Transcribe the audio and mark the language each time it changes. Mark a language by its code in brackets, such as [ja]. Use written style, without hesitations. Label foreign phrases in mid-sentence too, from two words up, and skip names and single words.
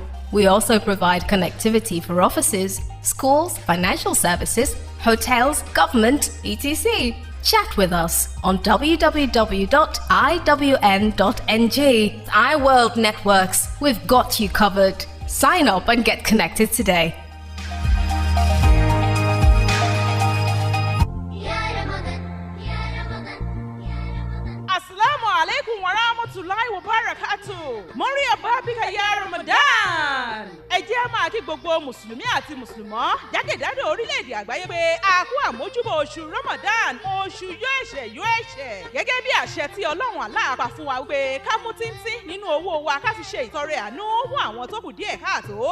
[en] We also provide connectivity for offices, schools, financial services, hotels, government, etc. Chat with us on www.iwn.ng. iWorld Networks, we've got you covered. Sign up and get connected today. [ar] السلام عليكم ورحمة الله وبركاته. [yo] Mọ́rí ọba bíkà ya Ramadan. Ẹ jẹ́ máa kí gbogbo Mùsùlùmí àti Mùsùlùmọ́ jákèjádò orílẹ̀-èdè àgbáyé pé a kú àmójúbọ̀ oṣù Ramadan, oṣù yóò ẹ̀ṣẹ̀. Gẹ́gẹ́ bí àṣẹ tí Ọlọ́run Allah pa fún wa pé ká mú tíntín nínú owó wa ká fi ṣe ìtọrẹ àánú fún àwọn tó kù díẹ̀ káàtó.